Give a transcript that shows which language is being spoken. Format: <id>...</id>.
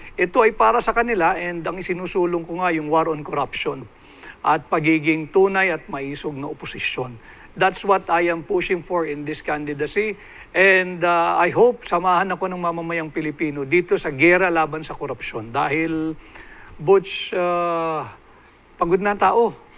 <tl>Ito ay para sa kanila, and ang isinusulong ko nga yung war on corruption at pagiging tunay at maisog na oposisyon.</tl> <en>That's what I am pushing for in this candidacy. And I hope</en> <tl>samahan ako ng mamamayang Pilipino dito sa gera laban sa korupsyon. Dahil, Butch, pagod na tao.</tl>